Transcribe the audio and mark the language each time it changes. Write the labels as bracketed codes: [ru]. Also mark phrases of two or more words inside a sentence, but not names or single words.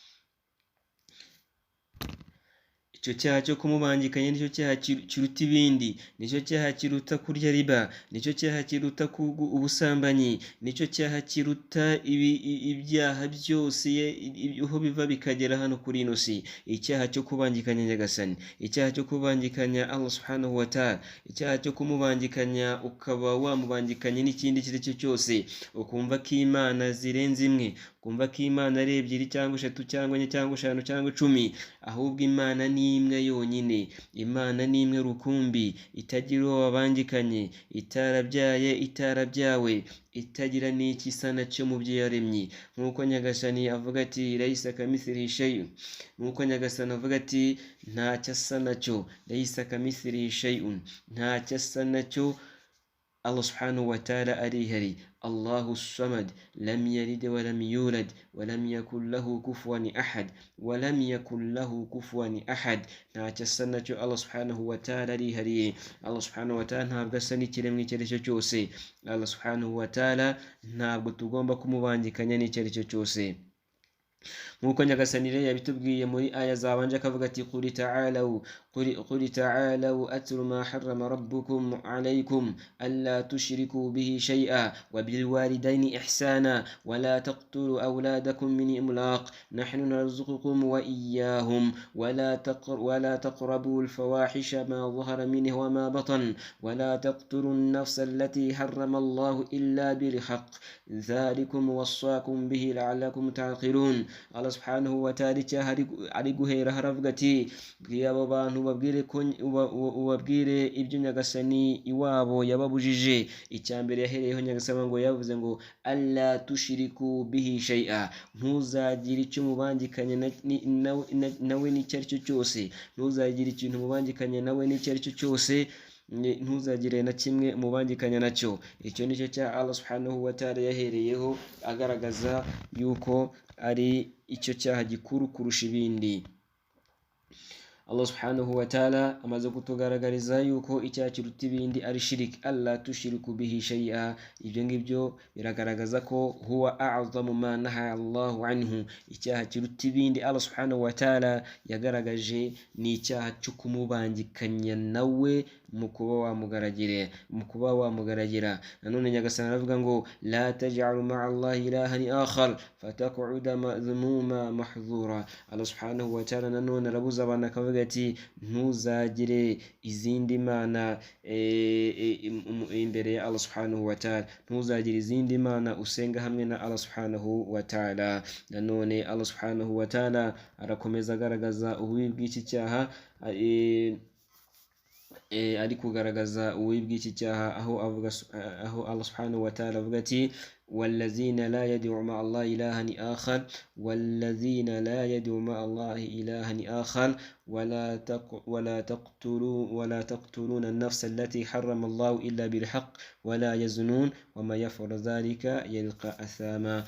[rw] Icyo cyaha cyo kumubangikanya nicyo cyaha kiruta ibindi, nicyo cyaha kiruta kurya riba, nicyo cyaha kiruta ubusambanyi, nicyo cyaha kiruta ibyaha byose aho biva bikagera hano kuri ino si. Icyaha cyo kubangikanya Nyagasani, icyaha cyo kubangikanya [ar] الله سبحانه وتعالى, [rw] icyaha cyo kumubangikanya ukaba wamubangikanye n'ikindi icyo ari cyo cyose, ukumva ko Imana zirenze imwe, ukumva ko Imana ari ebyiri cyangwa eshatu cyangwa enye cyangwa eshanu cyangwa 10, ahubwo Imana ni imwe yonyine. Imana ni imwe rukumbi, itagira uwo wabangikanye, itarabyaye, itarabyawe, itagira n'ikisa nacyo mu byo yaremye. Nk'uko Nyagasani avuga ati [ar] ليس كمثله شيء, [rw] nk'uko Nyagasani avuga ati ntacyo asa nacyo, [ar] ليس كمثله شيء, [rw] ntacyo asa nacyo. [ar] الله سبحانه وتعالى arihari. الله الصمد لم يلد ولم يولد ولم يكن له كفوا أحد ولم يكن له كفوا أحد. [rw] Ntacyo asa nacyo [ar] الله سبحانه وتعالى [rw] arihariye. [ar] الله سبحانه وتعالى [rw] ntabwo asa n'ikiremwa icyo ari cyo cyose. [ar] الله سبحانه وتعالى [rw] ntabwo tugomba kumubangikanya n'icyo ari cyo cyose. Nk'uko Nyagasani rero yabitubwiye muri aya zabanje akavuga ati [ar] قل تعالوا أتل ما حرم ربكم عليكم ألا تشركوا به شيئا وبالوالدين إحسانا ولا تقتلوا أولادكم من إملاق نحن نرزقكم وإياهم ولا تقربوا الفواحش ما ظهر منها وما بطن ولا تقتلوا النفس التي حرم الله إلا بالحق ذلكم وصاكم به لعلكم تعقلون. الله سبحانه وتعالى [rw] ari guhera haravuga ati bwiye abo bantu ubabwire ibyo Nyagasani iwabo yababujije. Icyambere yahereyeho Nyagasani ngo yavuze ngo [ar] ألا تشركوا به شيئا, [rw] ntuzagire icyo mubangikanya nawe n'icyo ari cyo cyose, ntuzagire ikintu mubangikanya nawe n'icyo ari cyo cyose, ntuzagire na kimwe mubangikanya nacyo. Icyo nicyo cya [ar] الله سبحانه وتعالى [rw] yahereyeho agaragaza yuko ari icyo cyaha gikuru kurusha ibindi. [ar] الله سبحانه وتعالى [rw] amaze kutugaragariza yuko icyaha kiruta ibindi ari shiriki, [ar] ألا تشركوا به شيئا. [rw] Ibyo ngibyo biragaragaza ko [ar] هو أعظم ما نهى الله عنه. [rw] Icyaha kiruta ibindi [ar] الله سبحانه وتعالى [rw] yagaragaje ni icyaha cyo kumubangikanya nawe mu kuba wamugaragira. Nanone Nyagasani aravuga ngo [ar] لا تجعل مع الله إلها آخر فتقعد مذموما مخذولا. الله سبحانه وتعالى [rw] nanone arabuza abantu akavuga ati ntuzagire izindi mana imbere ya [ar] الله سبحانه وتعالى, [rw] ntuzagire izindi mana usenga hamwe na [ar] الله سبحانه وتعالى. Nanone الله سبحانه وتعالى [rw] arakomeza agaragaza ububi bw'iki cyaha, ari kugaragaza ububi bw'iki cyaha aho [ar] الله سبحانه وتعالى [rw] avuga ati [ar] والذين لا يدعو مع الله إلها آخر والذين لا يدعو مع الله إلها آخر ولا تقتلون النفس التي حرم الله إلا بالحق ولا يزنون وما يفعل ذلك يلقى أثاما.